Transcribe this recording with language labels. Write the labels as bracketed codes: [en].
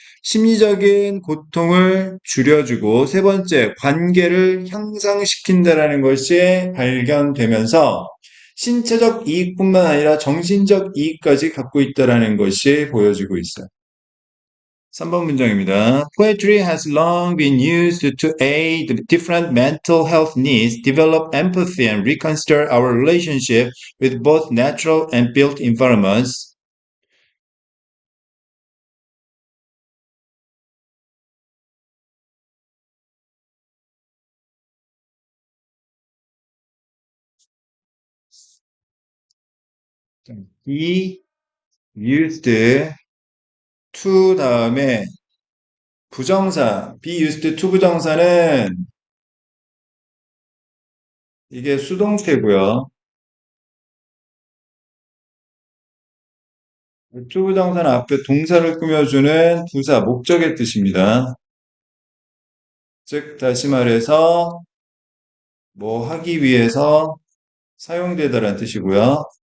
[ko] 심리적인 고통을 줄여주고, 세 번째, 관계를 향상시킨다라는 것이 발견되면서, 신체적 이익뿐만 아니라 정신적 이익까지 갖고 있다라는 것이 보여지고 있어요. 3번 문장입니다. [en] Poetry has long been used to aid different mental health needs, develop empathy, and reconsider our relationship with both natural and built environments. [ko] Be used to 다음에 부정사, be used to 부정사는 이게 수동태고요. to 부정사는 앞에 동사를 꾸며주는 부사, 목적의 뜻입니다. 즉, 다시 말해서 뭐 하기 위해서 사용되다라는 뜻이고요.